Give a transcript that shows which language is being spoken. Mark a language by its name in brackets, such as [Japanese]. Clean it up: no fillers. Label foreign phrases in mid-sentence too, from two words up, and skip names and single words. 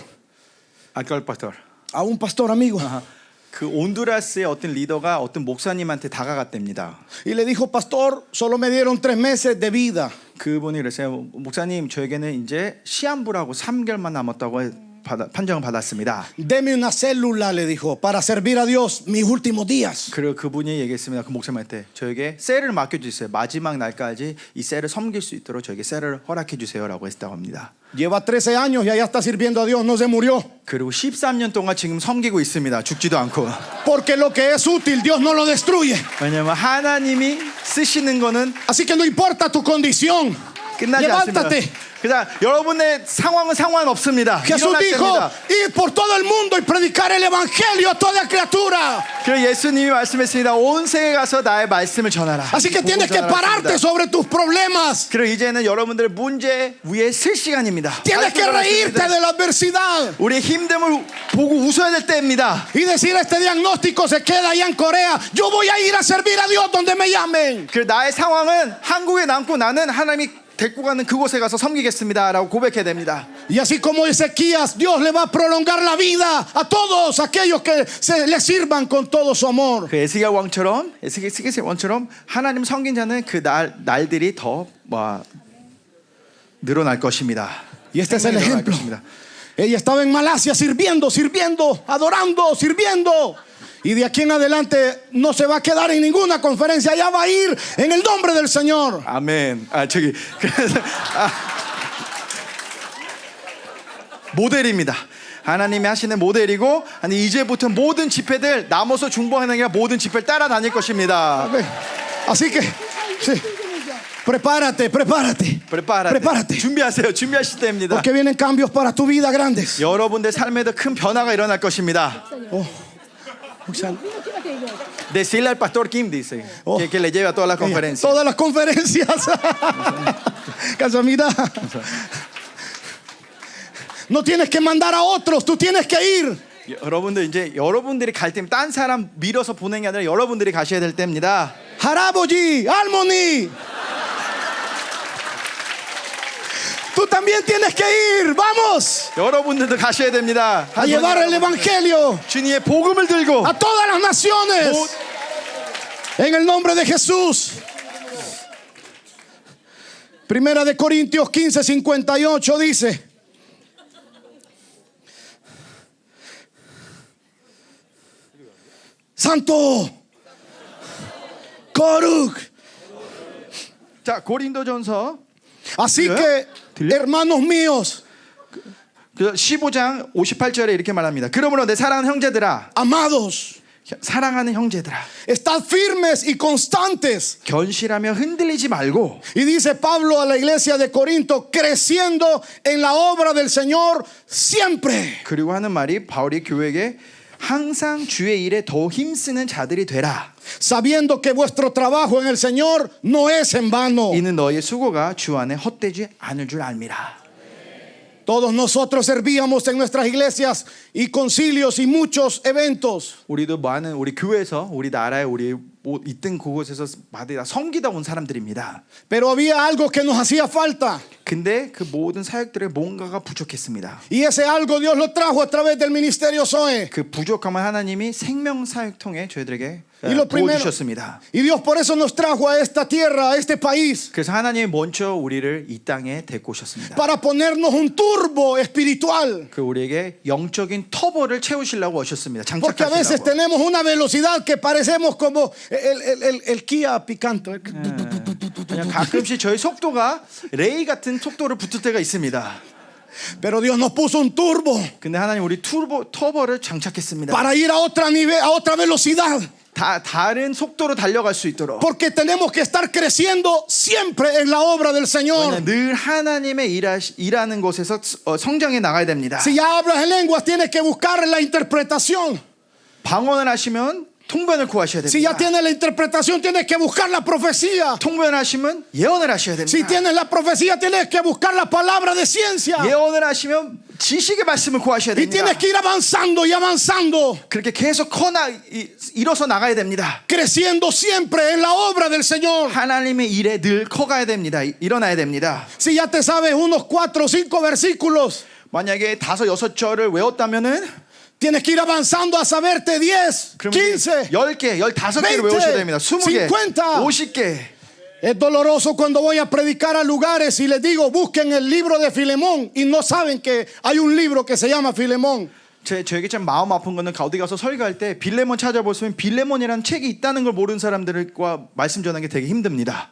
[Korean] 아까 pastor. [Spanish] a un pastor amigo, [Korean] 그 온두라스의 어떤 리더가 어떤 목사님한테 다가갔답니다. [Spanish] y le dijo, pastor, solo me dieron 3 meses de vida. [Korean] 그분이 그랬어요. 목사님, 저에게는 이제 시한부라고 3개월만 남았다고 판정을 받았습니다. [Spanish] Deme una célula, le dijo, para servir a Dios mis últimos días. [Korean] 그리고 그분이 얘기했습니다. 그 목사님한테 저에게 셀을 맡겨주세요. 마지막 날까지 이 셀을 섬길 수 있도록 저에게 셀을 허락해 주세요라고 했다고 합니다. [Spanish] Lleva 13 años y allá está sirviendo a Dios, no se murió. [Korean] 그리고 13년 동안 지금 섬기고 있습니다. 죽지도 않고. [Spanish] Porque lo que es útil, Dios no lo destruye. [Korean] 왜냐하면 하나님이 쓰시는 거는 [Spanish] Así que no importa tu condición, [Korean] 끝나지 않습니다. [Spanish] levántate. [Korean] 그냥 여러분의 상황은 상관없습니다. [Spanish] Jesús [Korean] 일어날 [Spanish] dijo, [Korean] 때입니다. [Spanish] ir por todo el mundo y predicar el evangelio a toda criatura. [Korean] 그래서 예수님이 말씀했습니다. 온 세계에 가서 나의 말씀을 전하라. [Spanish] Así que tienes que pararte sobre tus problemas. [Korean] 그리고 이제는 여러분들의 문제 위에 쓸 시간입니다. [Spanish] Tienes que reírte de la adversidad [Korean] 우리의 힘듦을 보고 웃어야 될 때입니다. [Spanish] y decir, este diagnóstico se queda allá en Corea. Yo voy a ir a servir a Dios donde me llamen. [Korean] 그 나의 상황은 한국에 남고 나는 하나님이 데리고 가는 그곳에 가서 섬기겠습니다라고 고백해야 됩니다. [Spanish] Y así como Ezequías, Dios le va a prolongar la vida a todos aquellos que le sirvan con todo su amor. [Korean] 그 에스겔 왕처럼 하나님 섬긴 자는 그 날들이 더 늘어날 것입니다. [Spanish] Y este es el [Korean] 늘어날 [Spanish] ejemplo. [Korean] 것입니다. [Spanish] Ella estaba en Malasia sirviendo, adorando, sirviendo. Y de aquí en adelante no se va a quedar en ninguna conferencia. Ya va a ir en el nombre del Señor. [Korean] 아멘. 모델입니다. 하나님이 하시는 모델이고 아니 이제부터 모든 집회들 남아서 중보하는 게 아니라 모든 집회를 따라다닐 것입니다. [Spanish] Amén. Así que sí. Prepárate. [Korean] 준비하세요. 준비하실 때입니다. [Spanish] Porque vienen cambios para tu vida grandes. [Korean] 여러분들 삶에도 큰 변화가 일어날 것입니다. [Spanish] Decirle al pastor Kim dice que le lleve a todas las conferencias. Todas las conferencias. [Korean] Casamida. [Spanish] No tienes que mandar a otros, tú tienes que ir. [Korean] 여러분들 이제 여러분들이 갈 때면 딴 사람 밀어서 보내는 게 아니라 여러분들이 가셔야 될 때입니다. Haraboji, 할머니. [Spanish] Tú también tienes que ir. Vamos [Korean] 여러분들도 가셔야 됩니다. [Spanish] a llevar el evangelio [Korean] 주님의 복음을 들고 [Spanish] a todas las naciones. En el nombre de Jesús. Primera de Corintios 15:58 dice: Santo 거룩. [Korean] 자, 고린도전서 [Spanish] Así que Hermanos míos, [Korean] 그 15장 58절에 이렇게 말합니다. 그러므로 내 사랑하는 형제들아, [Spanish] amados, [Korean] 사랑하는 형제들아, [Spanish] estad firmes y constantes. [Korean] 견실하며 흔들리지 말고. [Spanish] Y dice Pablo a la iglesia de Corinto, creciendo en la obra del Señor siempre. [Korean] 그리고 하는 말이 바울이 교회에게 항상 주의 일에 더 힘쓰는 자들이 되라. [Spanish] Sabiendo que vuestro trabajo en el Señor no es en vano. [Korean] 이는 너희의 수고가 주 안에 헛되지 않을 줄 알미라. [Spanish] Todos nosotros servíamos en nuestras iglesias y concilios y muchos eventos. [Korean] 우리도 많은 우리 교회에서 우리 나라에 우리 있던 그곳에서 마다 섬기다 온 사람들입니다. [Spanish] Pero había algo que nos hacía falta. [Korean] 근데 그 모든 사역들의 뭔가가 부족했습니다. [Spanish] Y ese algo Dios lo trajo a través del ministerio Zoe. [Korean] 그 부족함을 하나님이 생명 사역 통해 저희들에게 [Spanish] Y lo primero, [Korean] 부어주셨습니다. [Spanish] y Dios por eso nos trajo a esta tierra, a este país, [Korean] 그래서 하나님이 먼저 우리를 이 땅에 데리고 오셨습니다. [Spanish] para ponernos un turbo espiritual. [Korean] 그 우리에게 영적인 터보를 채우시려고 오셨습니다. [Spanish] Porque a veces [Korean] 장착하시려고. [Spanish] tenemos una velocidad que parecemos como el Kia Picanto. [Korean] 그냥 가끔씩 저희 속도가 레이 같은 속도를 붙을 때가 있습니다. [Spanish] Pero Dios nos puso un turbo [Korean] 근데 하나님 우리 터보를 장착했습니다. [Spanish] para ir a otra nivel, a otra velocidad. [Korean] 다른 속도로 달려갈 수 있도록. [Spanish] Porque tenemos que estar creciendo siempre en la obra del Señor. [Korean] 왜냐하면 늘 하나님의 일하는 곳에서 성장해 나가야 됩니다. [Spanish] Si ya hablas en lenguas, tienes que buscar la interpretación. [Korean] 방언을 하시면 통변을 구하셔야 [Spanish] Si ya [Korean] 됩니다. [Spanish] tienes la interpretación, tienes que buscar la profecía. [Korean] 통변을 하시면 예언을 하셔야 [Spanish] Si [Korean] 됩니다. [Spanish] tienes la profecía, tienes que buscar la palabra de ciencia. [Korean] 예언을 하시면 지식의 말씀을 구하셔야 [Spanish] Y [Korean] 됩니다. [Spanish] tienes que ir avanzando y avanzando, [Korean] 그렇게 계속 일어서 나가야 됩니다. creciendo siempre en la obra del Señor. 하나님의 일에 늘 커가야 됩니다. 일어나야 됩니다. [Spanish] Si ya te sabes unos 4 o 5 versículos, [Korean] 만약에 5-6절을 외웠다면은 [Spanish] tienes que ir avanzando a saberte 10, 15. [Korean] 10개, 15개를 20, 외우셔야 됩니다. 20개, 50. 50개. [Spanish] Es doloroso cuando voy a predicar a lugares y les digo, busquen el libro de Filemón, y no saben que hay un libro que se llama Filemón. [Korean] 저에게 참 마음 아픈 거는 어디 가서 설교할 때 빌레몬 찾아보시면 빌레몬이라는 책이 있다는 걸 모르는 사람들과 말씀 전하는 게 되게 힘듭니다.